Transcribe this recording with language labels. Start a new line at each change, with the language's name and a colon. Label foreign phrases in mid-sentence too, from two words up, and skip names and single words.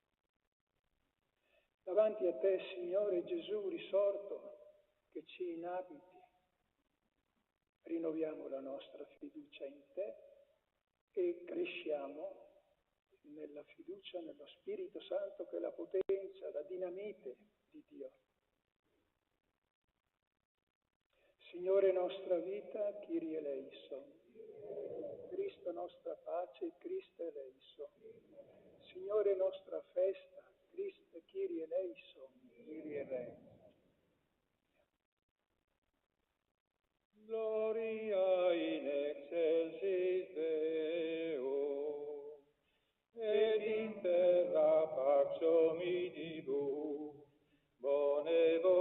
Italian: Davanti a te, Signore Gesù risorto, che ci inabiti, rinnoviamo la nostra fiducia in te e cresciamo nella fiducia nello Spirito Santo, che è la potenza, la dinamite di Dio. Signore nostra vita,
Greek: Kyrie eleison.
Italian: Cristo nostra pace,
Greek: Cristo eleison.
Italian: Signore nostra festa, Cristo
Greek: Kyrie eleison. Kyrie eleison.
Latin: Gloria in excelsis Deo, et in terra pax hominibus, bone